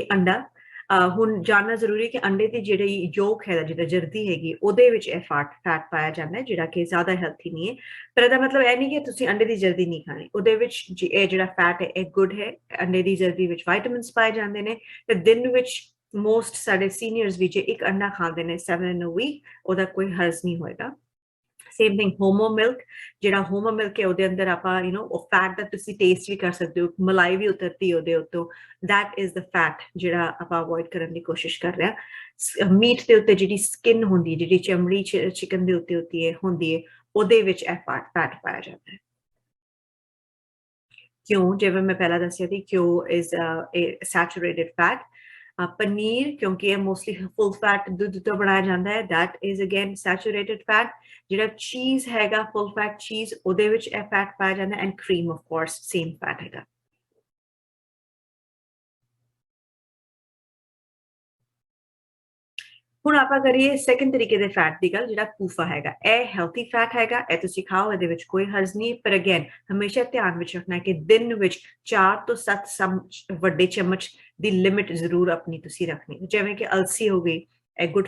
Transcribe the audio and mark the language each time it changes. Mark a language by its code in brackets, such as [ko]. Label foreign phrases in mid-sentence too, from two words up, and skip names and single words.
[pa] ਅੰਡਾ ਹੁਣ ਜਾਣਨਾ ਜ਼ਰੂਰੀ ਹੈ ਕਿ ਅੰਡੇ ਦੀ ਜਿਹੜੀ ਯੋਕ ਹੈ ਜਿਹਦਾ ਜਰਦੀ ਹੈਗੀ ਉਹਦੇ ਵਿੱਚ ਇਹ ਫੈਟ ਪਾਇਆ ਜਾਂਦਾ ਜਿਹੜਾ ਕਿ ਜ਼ਿਆਦਾ ਹੈਲਥੀ ਨਹੀਂ ਹੈ ਪਰ ਇਹਦਾ ਮਤਲਬ ਇਹ ਨਹੀਂ ਕਿ ਤੁਸੀਂ ਅੰਡੇ ਦੀ ਜਰਦੀ ਨਹੀਂ ਖਾਣੀ ਉਹਦੇ ਵਿੱਚ ਇਹ ਜਿਹੜਾ ਫੈਟ ਹੈ ਇਹ ਗੁੱਡ ਹੈ ਅੰਡੇ ਦੀ ਜਰਦੀ ਵਿੱਚ ਵਿਟਾਮਿਨਸ ਪਾਏ ਜਾਂਦੇ ਨੇ ਤੇ ਦਿਨ ਵਿੱਚ ਮੋਸਟ ਸਾਡੇ ਸੀਨੀਅਰਸ ਵੀ ਜੇ ਇੱਕ ਅੰਡਾ ਖਾਂਦੇ ਨੇ [en] 7 in a week [pa] ਉਹਦਾ ਕੋਈ ਹਰਜ਼ ਨਹੀਂ ਹੋਏਗਾ [en] same thing homo milk [pa] ਜਿਹੜਾ [en] homo milk [pa] ਹੈ ਉਹਦੇ ਅੰਦਰ ਆਪਾਂ ਉਹ ਫੈਟ ਦਾ ਤੁਸੀਂ ਟੇਸਟ ਵੀ ਕਰ ਸਕਦੇ ਹੋ ਮਲਾਈ ਵੀ ਉਤਰਦੀ ਉਹਦੇ ਉੱਤੋਂ [en] that is the fat [pa] ਜਿਹੜਾ ਆਪਾਂ ਅਵੋਇਡ ਕਰਨ ਦੀ ਕੋਸ਼ਿਸ਼ ਕਰ ਰਹੇ ਹਾਂ ਮੀਟ ਦੇ ਉੱਤੇ ਜਿਹੜੀ ਸਕਿਨ ਹੁੰਦੀ ਹੈ ਜਿਹੜੀ ਚਮੜੀ ਚਿਕਨ ਦੇ ਉੱਤੇ ਹੁੰਦੀ ਹੈ ਉਹਦੇ ਵਿੱਚ ਇਹ ਫੈਟ ਪਾਇਆ ਜਾਂਦਾ ਹੈ ਕਿਉਂ ਜਿਵੇਂ ਮੈਂ ਪਹਿਲਾਂ ਦੱਸਿਆ ਸੀ ਕਿਉਂ [en] is a saturated fat [pa] ਪਨੀਰ ਕਿਉਂਕਿ ਇਹ [en] mostly full fat [pa] ਦੁੱਧ ਤੋਂ ਬਣਾਇਆ ਜਾਂਦਾ ਹੈ [en] that is again saturated fat [pa] ਜਿਹੜਾ ਚੀਜ਼ ਹੈਗਾ [en] full fat [pa] ਚੀਜ਼ ਉਹਦੇ ਵਿੱਚ ਇਹ ਫੈਟ ਪਾਇਆ ਜਾਂਦਾ [en] and cream of course same fat [pa] ਹੈਗਾ ਹੁਣ ਆਪਾਂ ਕਰੀਏ ਸੈਕੰਡ ਤਰੀਕੇ ਦੇ ਫੈਟ ਦੀ ਗੱਲ ਜਿਹੜਾ ਪੂਫਾ ਹੈਗਾ ਇਹ [en] healthy fat [pa] ਹੈਗਾ ਇਹ ਤੁਸੀਂ ਖਾਓ ਇਹਦੇ ਵਿੱਚ ਕੋਈ ਹਰਜ਼ ਨਹੀਂ ਪਰ ਅਗੇਨ ਹਮੇਸ਼ਾ ਧਿਆਨ ਵਿੱਚ ਰੱਖਣਾ ਕਿ ਦਿਨ ਵਿੱਚ 4 ਤੋਂ 7 ਵੱਡੇ ਚਮਚ ਦੀ ਲਿਮਿਟ ਜ਼ਰੂਰ ਆਪਣੀ ਤੁਸੀਂ ਰੱਖਣੀ ਜਿਵੇਂ ਕਿ ਅਲਸੀ ਹੋ ਗਈ ਇਹ ਗੁੱਡ